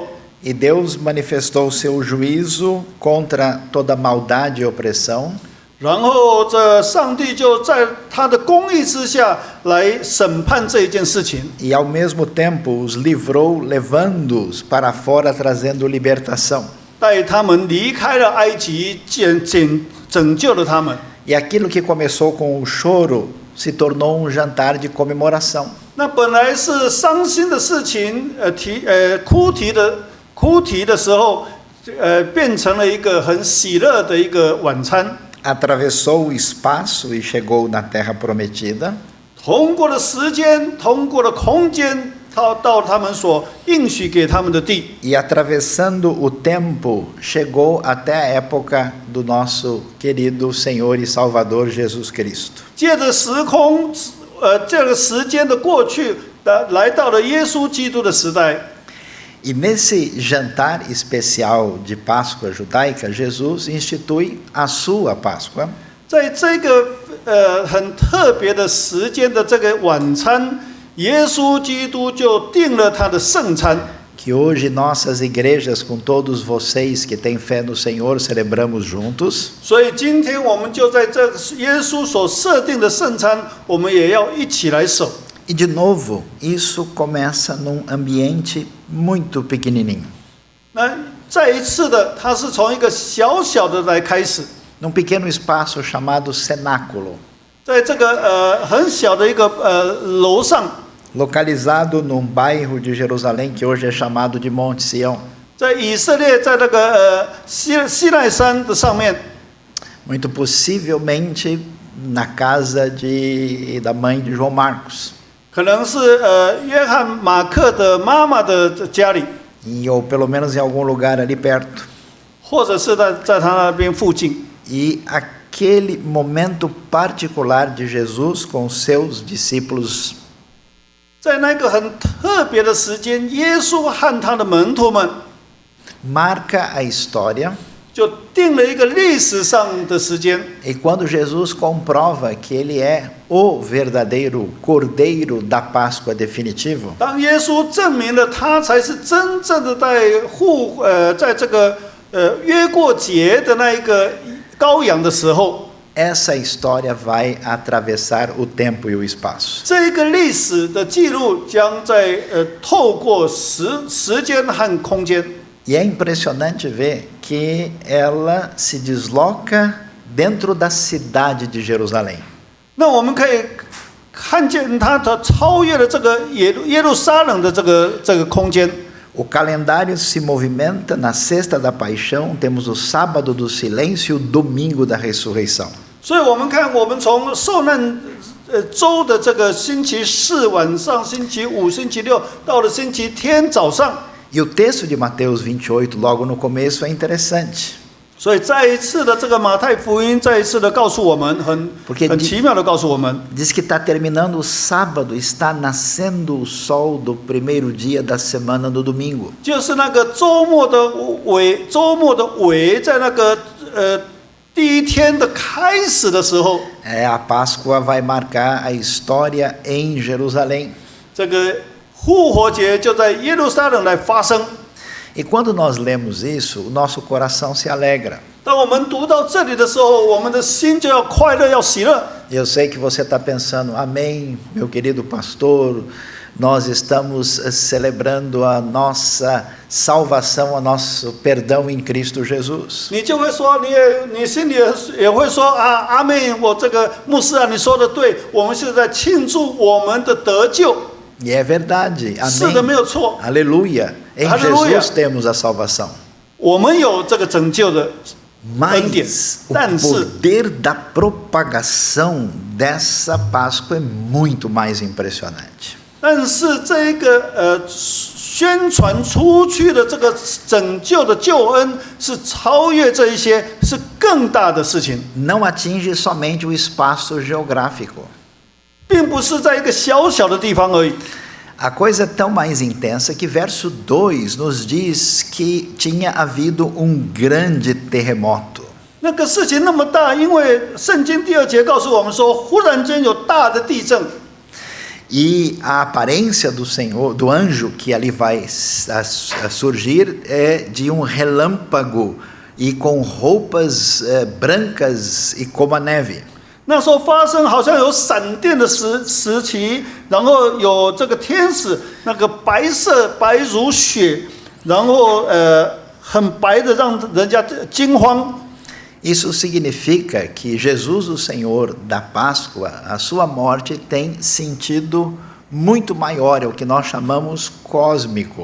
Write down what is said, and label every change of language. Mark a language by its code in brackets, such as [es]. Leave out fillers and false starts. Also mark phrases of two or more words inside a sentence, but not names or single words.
[pt] E Deus manifestou seu juízo contra toda maldade e opressão. [zh] 然后这上帝就在他的公义之下来审判这一件事情。 [pt] E ao mesmo tempo os livrou, levando-os para fora, trazendo libertação. [zh] 带他们离开了埃及，拯救了他们。 [pt] E aquilo que começou com o choro se tornou um jantar de comemoração. [zh] 那本来是伤心的事情，哭啼的时候，变成了一个很喜乐的一个晚餐。 [pt] Atravessou o espaço e chegou na terra prometida. [zh] 通过了时间，通过了空间，到他们所应许给他们的地。 [pt] E atravessando o tempo, chegou até a época do nosso querido Senhor e Salvador Jesus Cristo. [zh] 借着时空，这个时间的过去，来到了耶稣基督的时代。 [pt] E nesse jantar especial de Páscoa judaica, Jesus institui a sua Páscoa. [zh] 在这个很特别的时间的这个晚餐，耶稣基督就定了他的圣餐。 [pt] Que hoje nossas igrejas, com todos vocês que têm fé no Senhor, celebramos juntos. [zh] 所以今天我们就在这耶稣所设定的圣餐，我们也要一起来守。 [pt] E de novo, isso começa num ambiente muito pequenininho. [zh] 那再一次的，它是从一个小小的来开始， [pt] Num pequeno espaço chamado cenáculo, [zh] 在这个很小的一个楼上， [pt] localizado num bairro de Jerusalém que hoje é chamado de Monte Sião. [zh] 在以色列，在那个西奈山的上面， [pt] Muito possivelmente na casa da mãe de João Marcos, [zh] 可能是约翰马克的妈妈的家里， [pt] ou pelo menos em algum lugar ali perto. [zh] 或者是在他那边附近。 [pt] E aquele momento particular de Jesus com seus discípulos [zh] 在那个很特别的时间，耶稣和他的门徒们 [pt] marca a história. [zh] 就定了一个历史上的时间。 [pt] E quando Jesus comprova que ele é o verdadeiro Cordeiro da Páscoa definitivo, [zh] 当耶稣证明了他才是真正的在这个约过节的那一个羔羊的时候， [pt] essa história vai atravessar o tempo e o espaço. [zh] 这一个历史的记录将在透过时间和空间。 [pt] E é impressionante ver que ela se desloca dentro da cidade de Jerusalém. [zh] 那我们可以看见它超越了这个耶路撒冷的这个空间。 [pt] O calendário se movimenta na sexta da paixão, temos o sábado do silêncio e o domingo da ressurreição. [zh] 所以我们看，我们从受难周的这个星期四晚上、星期五、星期六，到了星期天早上。 [pt] E o texto de Mateus 28, logo no começo, é interessante. [zh] 所以再一次的这个马太福音，再一次的告诉我们，很奇妙的告诉我们， [pt] Diz que está terminando o sábado, está nascendo o sol do primeiro dia da semana no domingo. [zh] 就是那个周末的尾，在那个第一天的开始的时候， [pt] A Páscoa vai marcar a história em Jerusalém. [zh] 这个复活节就在耶路撒冷来发生。 [pt] E quando nós lemos isso, o nosso coração se alegra. [zh] 当我们读到这里的时候，我们的心就要快乐，要喜乐。 [pt] Eu sei que você está pensando, amém, meu querido pastor, nós estamos celebrando a nossa salvação, o nosso perdão em Cristo Jesus. [zh] 你就会说，你心里也会说啊，阿妹，我这个牧师啊，你说的对，我们是在庆祝我们的得救。 [pt] E é verdade, [zh] 是的，没 [pt] amém. [zh] 有错。 [pt] Aleluia. Em [zh] Aleluia. [pt] Jesus temos a salvação. [zh] 我们有这个拯救的恩典， [pt] Mas o [zh] 但是 [pt] poder da propagação dessa Páscoa é muito mais impressionante. [zh] 但是这个宣传出去的这个拯救的救恩是超越这一些，是更大的事情， [pt] Não atinge somente o espaço geográfico. [zh] 并不是在一个小小的地方而已。 [pt] A coisa é tão mais intensa que verso 2 nos diz que tinha havido grande terremoto. [zh] 那个事情那么大，因为圣经第2节告诉我们说，忽然间有大的地震。 [pt] E a aparência do Senhor, do anjo que ali vai surgir é de relâmpago e com roupas brancas e como a neve. [zh] 那时候发生好像有闪电的时期，然后有这个天使，那个白色白如雪，然后很白的让人家惊慌。 [pt] Isso significa que Jesus, o Senhor da Páscoa, a sua morte tem sentido muito maior, é o que nós chamamos cósmico.